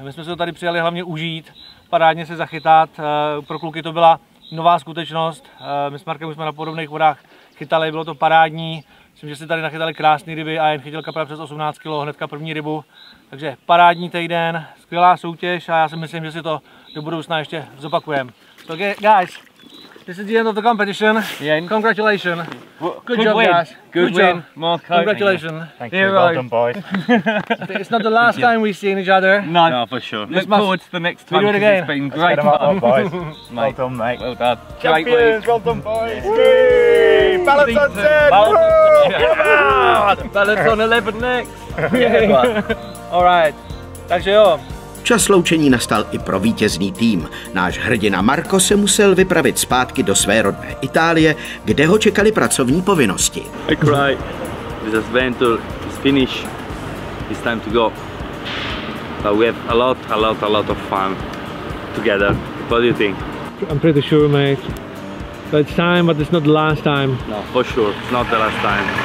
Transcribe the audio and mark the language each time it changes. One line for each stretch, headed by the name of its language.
Czech: My jsme se to tady přijali hlavně užít, parádně se zachytat. Pro kluky to byla nová skutečnost. My s Markem už jsme na podobných vodách chytali, bylo to parádní. Myslím, že si tady nachytali krásné ryby a jen chytil kapra přes 18 kg, hnedka první rybu. Takže parádní týden, skvělá soutěž a já si myslím, že si to do budoucna ještě zopakujeme.
English: So guys, this is the end of the competition. Yeah. Congratulations. Good job, win. guys. Good win, Marco. Congratulations. Thank you, well done, boys. It's not the last time we've seen each other. No, for sure. Look forward to the next time. We do it again. It's been great fun. Boys. Well done, mate. Well done. Champions, Great week. well done, boys. Whee! Balaton 10! Balaton 11 next. Alright,
Czech: takže jo. Čas loučení nastal i pro vítězný tým. Náš hrdina Marco se musel vypravit zpátky do své rodné Itálie, kde ho čekaly pracovní povinnosti.
English: I cry. This adventure is finished. It's time to go. But we have a lot of fun together. What do you think? I'm pretty sure, mate. But it's time, but it's not the last time. No, for sure. It's not the last time.